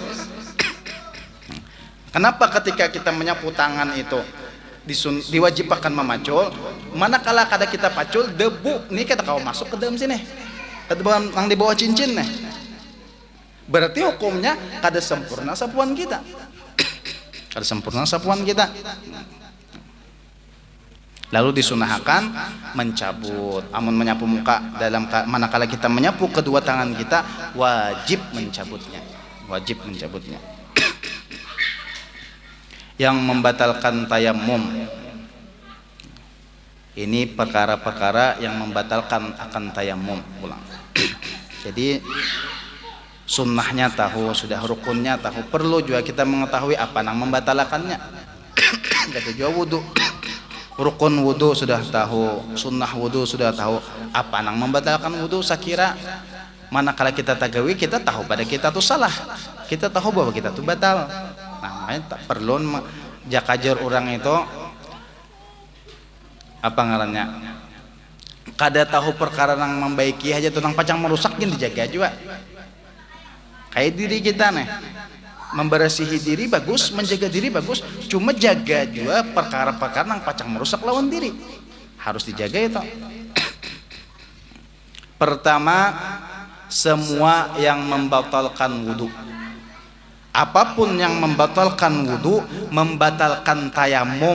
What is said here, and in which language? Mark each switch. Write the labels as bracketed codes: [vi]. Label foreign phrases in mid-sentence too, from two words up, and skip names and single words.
[bjn] Kenapa ketika kita menyapu tangan itu diwajibkan memacul, manakala kada kita pacul, debu nih kita kau masuk ke dalam sini, ke dalam yang di bawah cincin nih. Berarti hukumnya kada sempurna sapuan kita. Kada sempurna sapuan kita. Lalu disunahkan mencabut. Amun menyapu muka dalam manakala kita menyapu kedua tangan kita, wajib mencabutnya. [id] Wajib mencabutnya. Yang membatalkan tayamum. [bjn] Ini perkara-perkara yang membatalkan akan tayamum ulang. [id] Jadi sunnahnya tahu, sudah rukunnya tahu, perlu juga kita mengetahui apa yang membatalkannya. Kata juga wudu. [bjn] Rukun wudu sudah tahu, sunnah wudu sudah tahu, apa nang membatalkan wudu sakira manakala kita tagawi kita tahu pada kita tuh salah, kita tahu bahwa kita tuh batal. Nah makanya tak perlu jakajar orang itu apa ngarannya kada tahu perkara nang membaiki aja tuh nang pacang merusak yang dijaga juga. Kayak diri kita nih, membersihi diri bagus, menjaga diri bagus, cuma jaga juga perkara-perkara yang pacang merusak lawan diri harus dijaga itu. [id] Pertama, semua yang membatalkan wudu, apapun yang membatalkan wudu, membatalkan tayamum.